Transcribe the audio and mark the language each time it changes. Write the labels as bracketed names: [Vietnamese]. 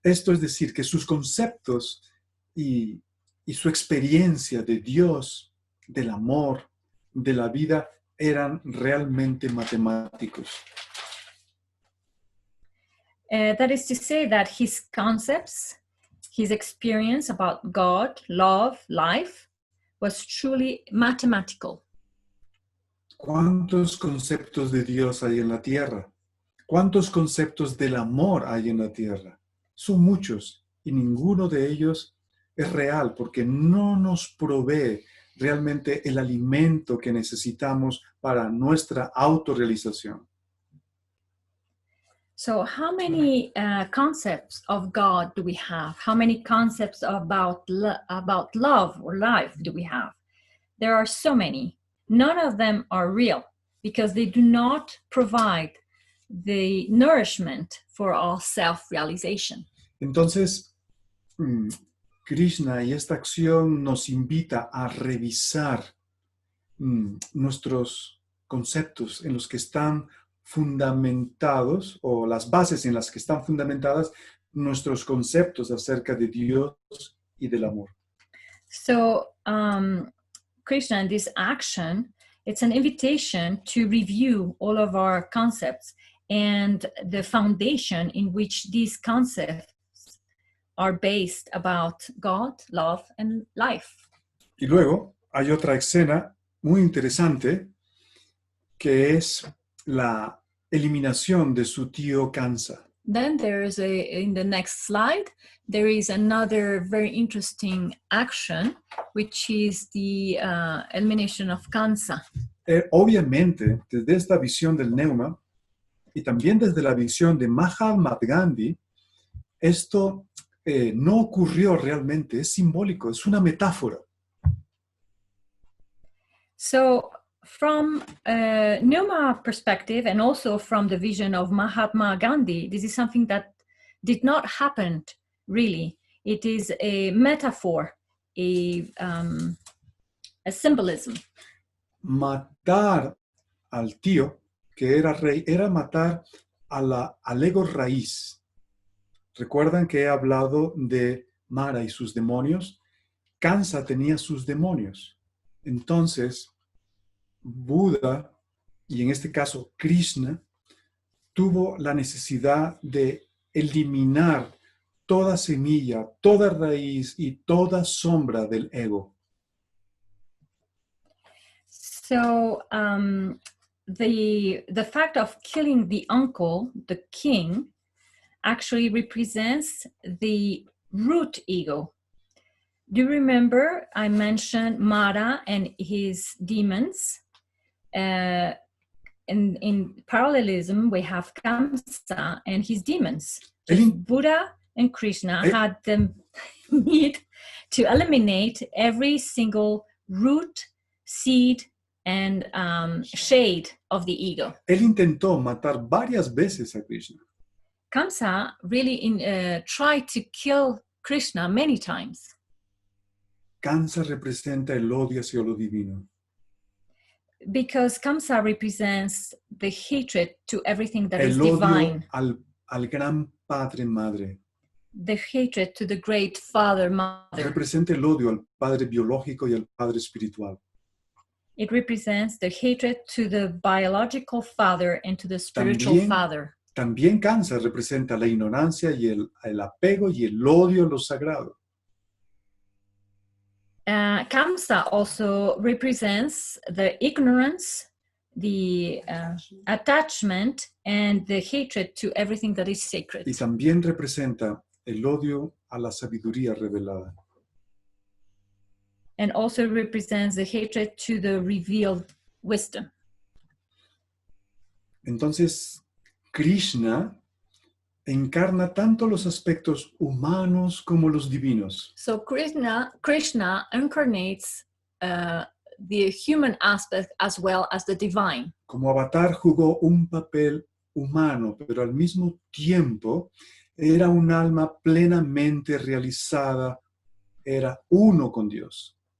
[Spanish] Esto es decir, que sus conceptos y su experiencia de Dios, del amor, de la vida, eran realmente matemáticos. [English] That is to say that his concepts, his experience about God, love, life, was truly mathematical. [Spanish] ¿Cuántos conceptos de Dios hay en la tierra? ¿Cuántos conceptos del amor hay en la tierra? Son muchos y ninguno de ellos es real porque no nos provee realmente el alimento que necesitamos para nuestra autorrealización. [English] So how many concepts of God do we have? How many concepts about love or life do we have? There are so many. None of them are real. because they do not provide the nourishment for our self-realization. [Spanish] Entonces, Krishna y esta acción nos invita a revisar nuestros conceptos en los que están fundamentados, o las bases en las que están fundamentadas nuestros conceptos acerca de Dios y del amor. [English] So Krishna, in this action, it's an invitation to review all of our concepts and the foundation in which these concepts are based about God, love, and life. [Spanish] Y luego hay otra escena muy interesante que es la eliminación de su tío Kansa. [English] Then there's in the next slide, there is another very interesting action, which is the elimination of Kansa. [Spanish] Obviamente, desde esta visión del Neuma y también desde la visión de Mahatma Gandhi, esto no ocurrió realmente, es simbólico, es una metáfora. [English] So from a Pneuma perspective, and also from the vision of Mahatma Gandhi, this is something that did not happen really. It is a metaphor, a symbolism. [Spanish] Matar al tío, que era rey, era matar al ego raíz. ¿Recuerdan que he hablado de Mara y sus demonios? Kansa tenía sus demonios. Entonces, Buda, y en este caso Krishna, tuvo la necesidad de eliminar toda semilla, toda raíz y toda sombra del ego. [English] So the fact of killing the uncle, the king, actually represents the root ego. Do you remember I mentioned Mara and his demons? In parallelism, we have Kamsa and his demons. Buddha and Krishna had the need to eliminate every single root, seed, and shade of the ego. [Spanish] Él intentó matar varias veces a Krishna. [English] Kamsa really tried to kill Krishna many times. [Spanish] Kansa representa el odio hacia lo divino. [English] Because Kamsa represents the hatred to everything that is [Spanish] el odio [English] divine. [Spanish] al gran padre madre. [English] The hatred to the great father mother. [Spanish] Representa el odio al padre biológico y al padre espiritual. [English] It represents the hatred to the biological father and to the spiritual father. [Spanish] También Kansa representa la ignorancia y el apego y el odio a lo sagrado. [English] Kamsa also represents the ignorance, the attachment, and the hatred to everything that is sacred. [Spanish] Y también representa el odio a la sabiduría revelada. [English] And also represents the hatred to the revealed wisdom. [Spanish] Entonces, Krishna encarna tanto los aspectos humanos como los divinos. [English] So Krishna incarnates the human aspect as well as the divine. [Spanish] Como avatar jugó un papel humano, pero al mismo tiempo era un alma plenamente realizada, era uno con Dios.